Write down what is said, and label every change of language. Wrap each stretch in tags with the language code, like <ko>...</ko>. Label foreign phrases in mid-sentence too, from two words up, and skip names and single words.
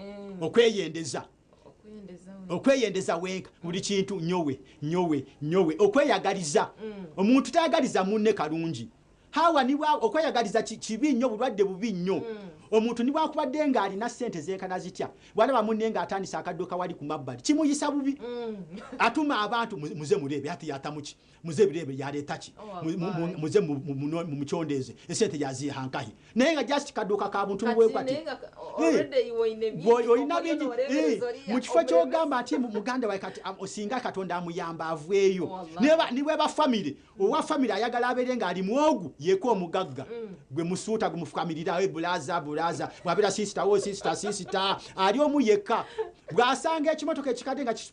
<lg>okweyendeza wenka buli kintu nyowe okweyagaliza omuntu tayagaliza munne kalungi hawa niwa okweyagaliza kibi nnyo bulwadde bubi nnyo omuntu niwa akubadde nga alina ssente zenkana zitya bwalaba munne nga atandisa akadduka wali ku mabbali kimuyisa bubi atuma abantu muze murebe ati yatamuki muze birebe yaleeta ki muze mumukyondeeze essente yazihankahi naye nga just kadduka ka buntu bwekwati olina bingi mu kifo ky'ogamba ati muganda wawe kati osinga katonda amuyamba avweeyo niwe bafamire owa famire ayagala abeere nga ali mwogu yeko omugagga gwe musuuta gwe mufukamirira bulaza bwabira sister ali omu yekka bw'asanga ekimotoka ekikadde nga</lg>